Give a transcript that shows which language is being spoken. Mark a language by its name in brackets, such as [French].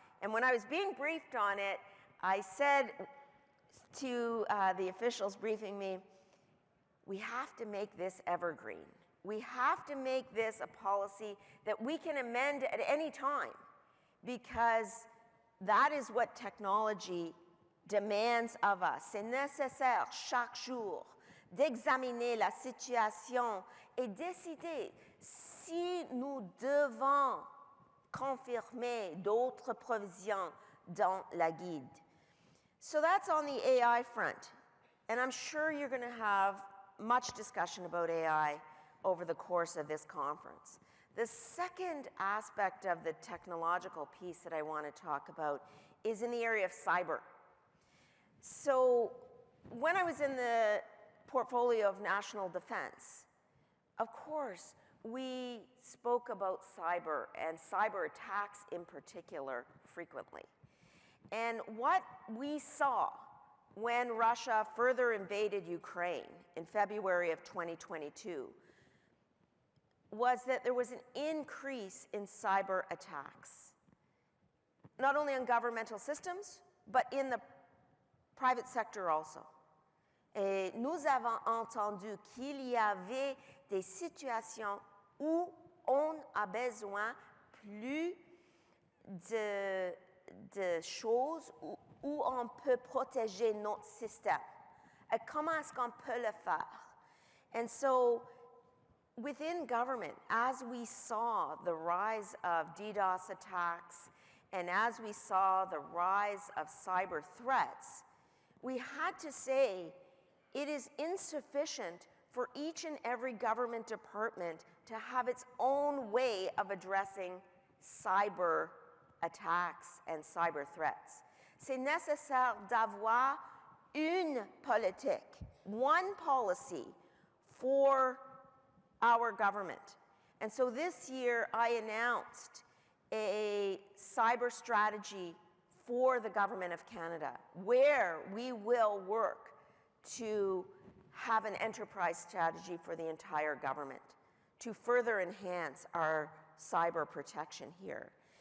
[English] And when I was being briefed on it, I said to the officials briefing me, we have to make this evergreen. We have to make this a policy that we can amend at any time, because that is what technology demands of us. [French] C'est nécessaire chaque jour d'examiner la situation et décider si nous devons confirmer d'autres provisions dans la guide. [English] So that's on the AI front. And I'm sure you're going to have much discussion about AI over the course of this conference. The second aspect of the technological piece that I want to talk about is in the area of cyber. So when I was in the portfolio of national defense, of course, we spoke about cyber and cyber attacks in particular frequently. And what we saw when Russia further invaded Ukraine in February of 2022 was that there was an increase in cyber attacks, not only on governmental systems, but in the private sector also. [French] Et nous avons entendu qu'il y avait des situations où on a besoin plus de choses où on peut protéger notre système. Et comment est-ce qu'on peut le faire? [English] And so within government, as we saw the rise of DDoS attacks and as we saw the rise of cyber threats, we had to say it is insufficient for each and every government department to have its own way of addressing cyber attacks and cyber threats. [French] C'est nécessaire d'avoir une politique, [English] one policy for our government. And so this year I announced a cyber strategy for the Government of Canada, where we will work to have an enterprise strategy for the entire government to further enhance our cyber protection here.